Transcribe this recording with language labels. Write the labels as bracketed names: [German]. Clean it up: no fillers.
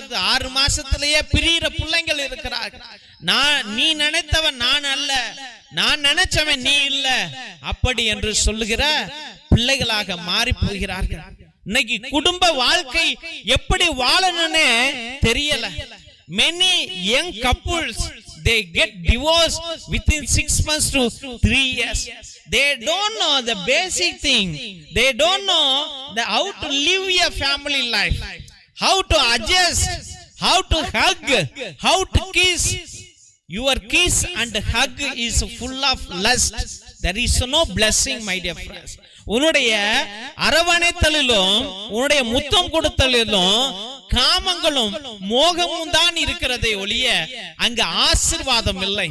[Tamil] 6 மாசத்திலேயே பிரியிற பிள்ளைங்கள் இருக்கிறார்கள். நீ நினைத்தவன் நான் அல்ல, நான் நினைச்சவன் நீ இல்ல, அப்படி என்று சொல்லுகிற பிள்ளைகளாக மாறி போகிறார்கள். இன்னைக்கு குடும்ப வாழ்க்கை எப்படி வாழணும்னு தெரியல. [English] Many young couples, they get divorced within 6 months to 3 years. They don't know the basic thing. They don't know how to live a family life, how to adjust, how to hug, how to kiss. Your kiss and hug is full of lust. There is no blessing, my dear friends. [Tamil] உன்னுடைய அரவணைத்தலிலும் உன்னுடைய முத்தம் கொடுத்தலிலும் காமங்களும் மோகமும் தான் இருக்கிறதே ஒழிய அங்கு ஆசீர்வாதம் இல்லை.